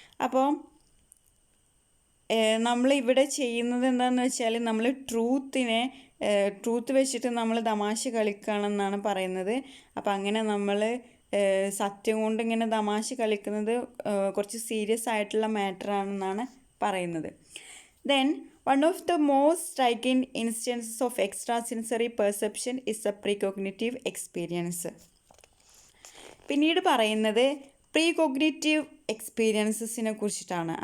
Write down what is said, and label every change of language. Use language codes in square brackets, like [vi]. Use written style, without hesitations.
[ml] അപ്പോൾ നമ്മളിവിടെ ചെയ്യുന്നത് എന്താണെന്ന് വെച്ചാൽ, നമ്മൾ ട്രൂത്ത് വെച്ചിട്ട് നമ്മൾ തമാശ കളിക്കുകയാണെന്നാണ് പറയുന്നത്. അപ്പോൾ അങ്ങനെ നമ്മൾ സത്യം കൊണ്ട് ഇങ്ങനെ തമാശ കളിക്കുന്നത് കുറച്ച് സീരിയസ് ആയിട്ടുള്ള മാറ്ററാണെന്നാണ് പറയുന്നത്. [en] Then one of the most striking instances of extrasensory perception is the precognitive experience. [ml] പിന്നീട് പറയുന്നത് പ്രീകോഗ്നിറ്റീവ് എക്സ്പീരിയൻസസിനെ കുറിച്ചിട്ടാണ്.